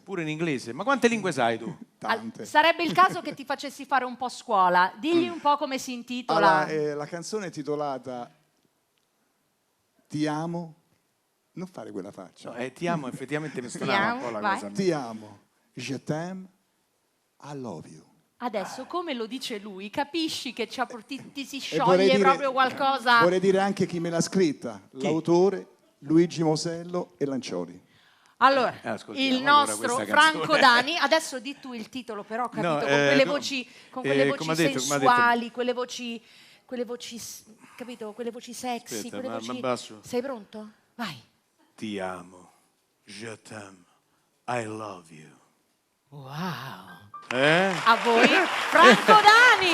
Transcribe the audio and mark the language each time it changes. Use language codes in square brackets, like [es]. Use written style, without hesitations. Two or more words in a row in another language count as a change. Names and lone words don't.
[it] Pure in inglese. Ma quante lingue sai tu? Tante. Sarebbe il caso che ti facessi fare un po' scuola. Digli un po' come si intitola. Allora, la canzone è titolata Ti amo. Non fare quella faccia. No, ti amo, effettivamente mi suonava un po' la cosa. Ti amo. [fr] Je t'aime. [en] I love you. [it] Adesso, come lo dice lui, capisci che ti si scioglie proprio qualcosa. Vorrei dire anche chi me l'ha scritta. L'autore, Luigi Mosello e Lancioli. Allora, il nostro Franco Dani, adesso di tu il titolo però, capito? Con quelle voci, sensuali, quelle voci, capito? Quelle voci sexy, quelle voci... Sei pronto? Vai. Ti amo, [fr] je t'aime, [en] I love you. [it] Wow. A voi, Franco Dani!